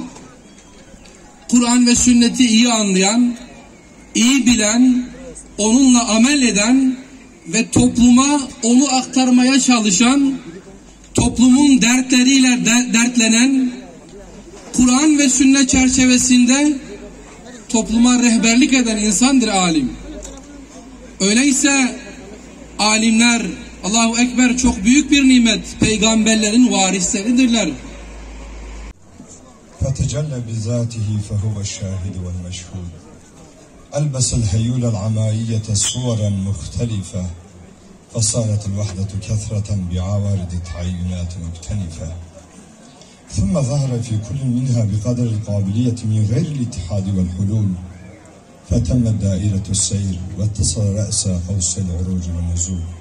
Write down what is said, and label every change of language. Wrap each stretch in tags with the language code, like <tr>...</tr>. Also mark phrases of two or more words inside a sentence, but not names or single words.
<tr>Kur'an ve sünneti iyi anlayan, iyi bilen, onunla amel eden ve topluma onu aktarmaya çalışan, toplumun dertleriyle dertlenen, Kur'an ve sünnet çerçevesinde topluma rehberlik eden insandır alim. Öyleyse alimler,</tr> <ar>الله أكبر,</ar> <tr>çok büyük bir nimet, peygamberlerin varisleridirler.</tr> <ar>فتجلى بذاته فهو الشاهد والمشهود ألبس الهيول العمائية صورا مختلفة فصارت الوحدة كثرة بعوارض تعينات مختلفة ثم ظهر في كل منها بقدر القابلية من غير الاتحاد والحلول فتمت دائرة السير واتصل رأس قوس العروج والنزول.</ar>